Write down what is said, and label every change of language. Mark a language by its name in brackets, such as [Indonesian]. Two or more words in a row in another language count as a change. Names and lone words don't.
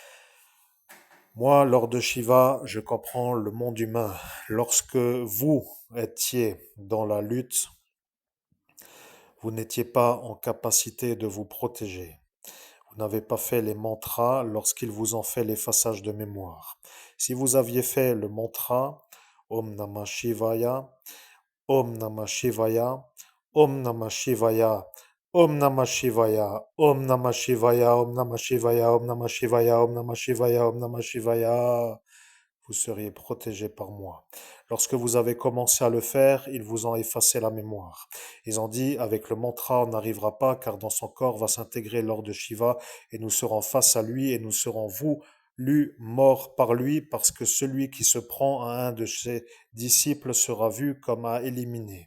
[French] Moi, lors de Shiva, je comprends le monde humain. Lorsque vous étiez dans la lutte, vous n'étiez pas en capacité de vous protéger. Vous n'avez pas fait les mantras lorsqu'ils vous ont fait l'effaçage de mémoire. Si vous aviez fait le mantra [Sanskrit] Om Namah Shivaya, Om Namah Shivaya, Om Namah Shivaya, Om Namah Shivaya, Om Namah Shivaya, Om Namah Shivaya, Om Namah Shivaya, Om Namah Shivaya, Om Namah Shivaya, [French] vous seriez protégé par moi. Lorsque vous avez commencé à le faire, ils vous ont effacé la mémoire. Ils ont dit, avec le mantra, on n'arrivera pas, car dans son corps va s'intégrer l'or de Shiva, et nous serons face à lui, et nous serons morts par lui, parce que celui qui se prend à un de ses disciples sera vu comme à éliminer.